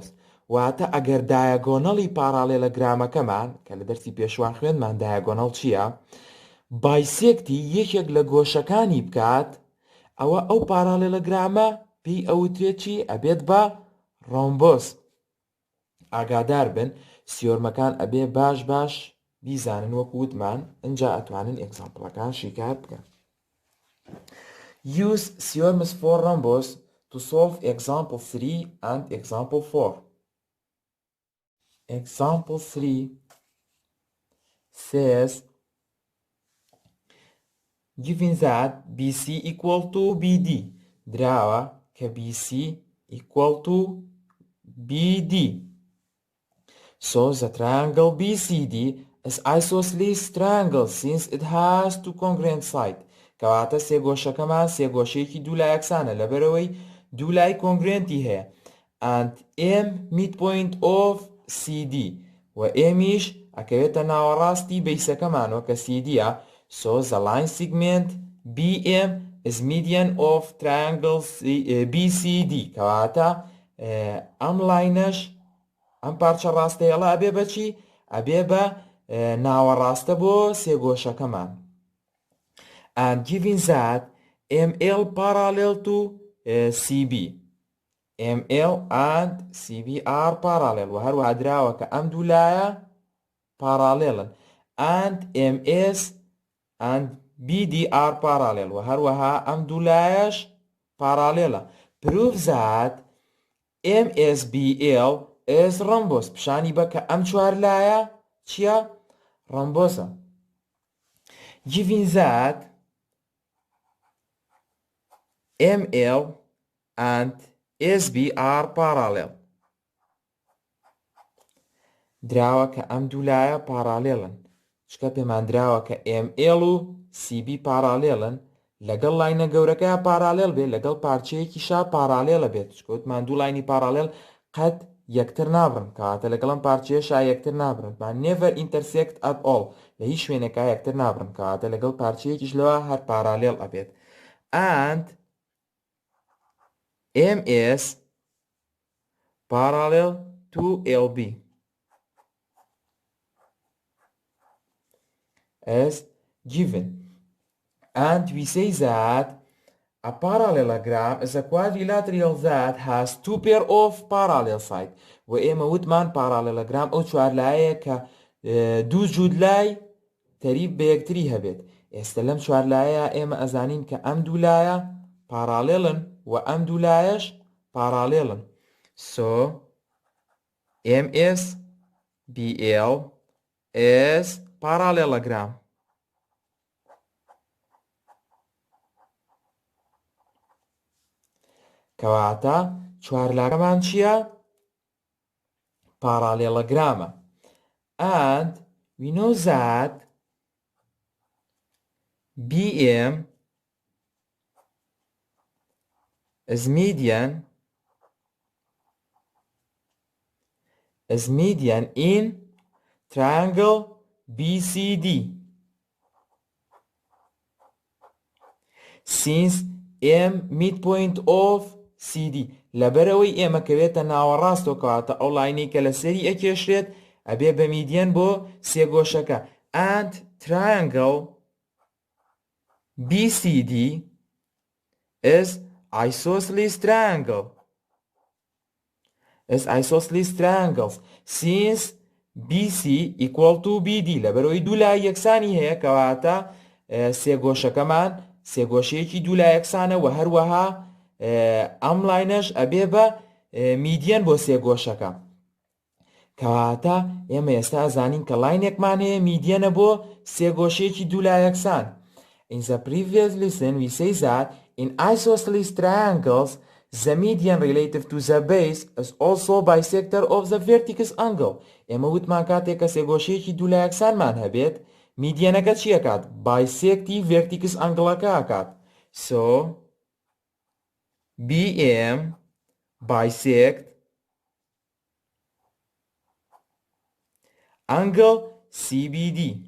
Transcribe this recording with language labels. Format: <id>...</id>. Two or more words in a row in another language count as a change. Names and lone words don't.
<ckb>واتە ئەگەر دایگۆنەڵی پارالێلۆگرامەکەمان کە لە دەرسی پێشوان خوێنمان دایگۆنەڵ چییە؟ بایسێکتی یەکێک لە گۆشەکانی بکات، ئەوە ئەو پارالێلۆگرامە پێی ئەوترێت چی؟ ئەبێت بە rhombus. ئاگادار بن سیۆرمەکان ئەبێ باش باش بیزانن، وەکو وتمان ئەنجا ئەتوانن ئێگزامپڵەکان شیکار بکەن.</ckb> <en>Use theorems for rhombus to solve example 3 and example 4. Example 3 says given that BC equal to BD،</en> <ckb>دراوە کە</ckb> <en>BC equal to BD. So the triangle BCD is isosceles triangle since it has 2 congruent sides.</en> <ckb>کەواتە سێ گۆشەکەمان سێ گۆشەیەکی دوو لای یەکسانە لەبەرەوەی دوو لای کۆنگرێنتی هەیە.</ckb> <en>And M midpoint of CD،</en> <ckb>و M'یش ئەکەوێتە ناوەڕاستی بەیسەکەمانەوە کە CDە.</ckb> <en>So the line segment BM is median of triangle BCD.</en> <ckb>کەواتە ئەم لاینەش ئەم پارچە ڕاستەیەڵە ئەبێ بە چی؟ ئەبێ بە ناوەڕاستە بۆ سێ گۆشەکەمان.</ckb> <en>And given that ML parallel to CB، ML and CB are parallel،</en> <ckb>و هەروەها دراوە کە ئەم دوو لایە parallelن.</ckb> <en>And MS and BD are parallel</en> <ckb>و هەروەها ئەم دوو لایەش پارالێڵە.</ckb> <en>Prove that MSBL is rhombus.</en> <ckb>پیشانی بە کە ئەم چوار لایە چییە؟ ڕۆمبۆسە.</ckb> <en>Given that ML and SB are parallel.</en> <ckb>دراوە کە ئەم دوو لایە پارالێڵن. چکە پێمان دراوە کە ML و CB پارالێڵن، لەگەڵ لاینە گەورەکە پارالێل بێت، لەگەڵ پارچەیەکیشا پارالێڵە بێت. چکەوتمان دوو لاینی پارالێل قەت یەکتر نابڕن، کەواتە لەگەڵم پارچەیەشا یەکتر نابڕن.</ckb> <en>never intersect at all.</en> <ckb>لە هیچ شوێنێکا یەکتر نابڕن، کەواتە لەگەڵ پارچەیەکیش لەوە هەر پارالێڵ ئەبێت.</ckb> <en>And MS parallel to LB is given. And we say that a parallelogram is a quadrilateral that has two pair of parallel sides.</en> <ckb>وإما وتمان parallelogram أو چوار لایە کە دوو جودلای تەریب بە یەکتری هەبێت. ئێستا لەم چوار لایە ئێمە ئەزانین کە ئەم دوو لایە پارالێڵن و ئەم دوو لایەش پارالێڵن.</ckb> <en>So MSBL is parallelogram.</en> <ckb>کەواتە چوارلاگەمان چییە؟ پارالێلۆگرامە.</ckb> <en>And we know that BM is median in triangle BCD.</en> <ckb>Since M midpoint of CD لەبەرەوەی ئێمە کەوێتە ناوەڕاستەوە، کەواتە ئەو لاینەی کە لەسەری ئەکێشرێت ئەبێ بە میدیەن بۆ سێگۆشەکە.</ckb> <en>And triangle BCD is isosceles triangles since BC equal to BD.</en> <ckb>لەبەرەوەی دوو لای یەکسانی هەیە، کەواتە سێگۆشەکەمان سێگۆشەیەکی دوو لای یەکسانە و هەروەها ئەم لاینەش ئەبێ بە میدیەن بۆ سێگۆشەکە. کەواتە ئێمە ئێستا ئەزانین کە لاینێکمان هەیە میدیەنە بۆ سێگۆشەیەکی دوو لای یەکسان.</ckb> <en>In the previous lesson we say that in isosceles triangles the median relative to the base is also bisector of the vertex angle.</en> <ckb>ئێمە وتمان کاتێک کە سێگۆشەیەکی دوو لای یەکسانمان هەبێت، میدیەنەکە چی ئەکات؟</ckb> <en>bisecti vertex angle-ەکە ئەکات. So BM bisect angle CBD.</en>